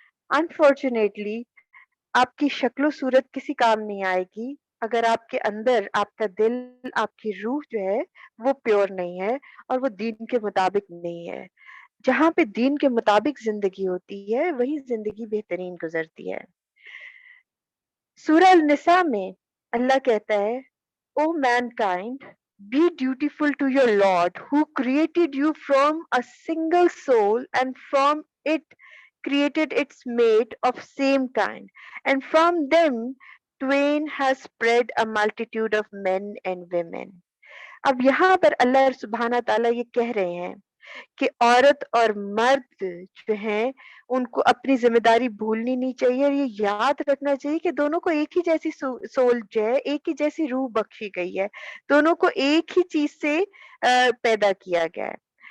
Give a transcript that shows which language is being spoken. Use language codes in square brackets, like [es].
[ur] Unfortunately آپ کی شکل و صورت کسی کام نہیں آئے گی اگر آپ کے اندر آپ کا دل، آپ کی روح جو ہے وہ پیور نہیں ہے اور وہ دین کے مطابق نہیں ہے. جہاں پہ دین کے مطابق زندگی ہوتی ہے وہی زندگی بہترین گزرتی ہے. سورہ النساء میں اللہ کہتا ہے [en] O mankind, be dutiful to your Lord who created you from a single soul and from it created its mate of same kind, and from them twain has spread a multitude of men and women. [ur] اب یہاں پر اللہ سبحانہ تعالیٰ یہ کہہ رہے ہیں کہ عورت اور مرد جو ہیں ان کو اپنی ذمہ داری بھولنی نہیں چاہیے اور یہ یاد رکھنا چاہیے کہ دونوں کو ایک ہی جیسی سول جو ہے، ایک ہی جیسی روح بخشی گئی ہے، دونوں کو ایک ہی چیز سے پیدا کیا گیا ہے.